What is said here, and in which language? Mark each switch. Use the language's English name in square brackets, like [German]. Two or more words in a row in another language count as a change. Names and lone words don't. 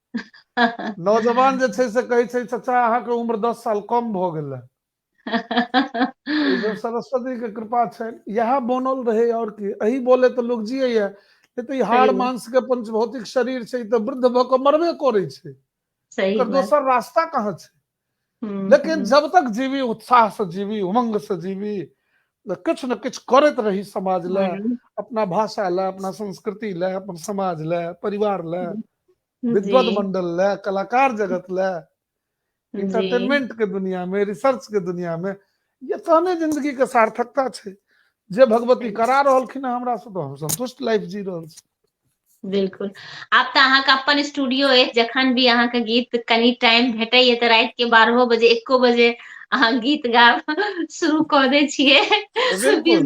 [Maithili] नौजवान जे छै से कहै छै चाचा अहाँ के उम्र 10 साल कम भ गेल है। ई सब सरस्वती के कृपा छै, यह बनल रहे और की, अही बोले तो लोग जिये है। तो ई सही हाड़ बात, मांस के पंचभौतिक शरीर छै, तो वृद्ध भ के मरबे करे छै, सही एकर बात। दोसर रास्ता कहाँ छै। लेकिन हम्म, जब तक जीवी उत्साह से जीवी उमंग से जीवी किछ न किछ करत रही समाज ला, हम्म, अपना भाषा ला, अपना संस्कृति ला, अपन समाज ला, परिवार ला, जी विद्वत मंडल ला, कलाकार जगत ला, जी इंटरटेनमेंट के दुनिया में, रिसर्च के दुनिया में, ये तहने जिंदगी के सार्थकता छै। जे भगवती सही, करा रहलखिन है हमरा से, तो हम संतुष्ट लाइफ जी रहल छी। बिल्कुल। आब तऽ अहाँके अपन स्टूडियो अछि, जखन भी अहाँके गीत कनि टाइम भेटैए तऽ राति के 12 बजे 1 बजे अहाँ गीत गायब शुरू कऽ दै छियै, बिल्कुल